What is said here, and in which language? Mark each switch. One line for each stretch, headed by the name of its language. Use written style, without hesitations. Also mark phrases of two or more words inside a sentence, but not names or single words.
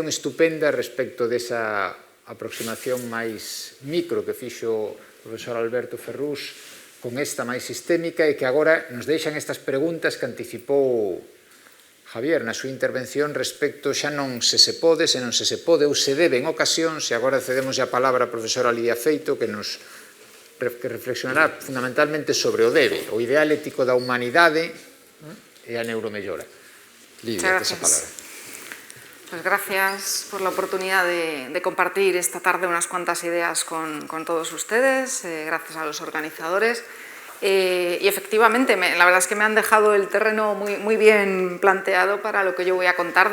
Galician: estupenda respecto desa aproximación máis micro que fixo o profesor Alberto Ferrús con esta máis sistémica e que agora nos deixan estas preguntas que anticipou Javier na súa intervención respecto xa non se pode, se non se pode ou se debe en ocasións, e agora cedemos a palabra a profesora Lidia Feito que reflexionará fundamentalmente sobre o debe, o ideal ético da humanidade e a neuromellora. Lidia, esa palabra.
Spanish: Pues gracias por la oportunidad de compartir esta tarde unas cuantas ideas con todos ustedes, gracias a los organizadores. Y efectivamente, la verdad es que me han dejado el terreno muy bien planteado para lo que yo voy a contar.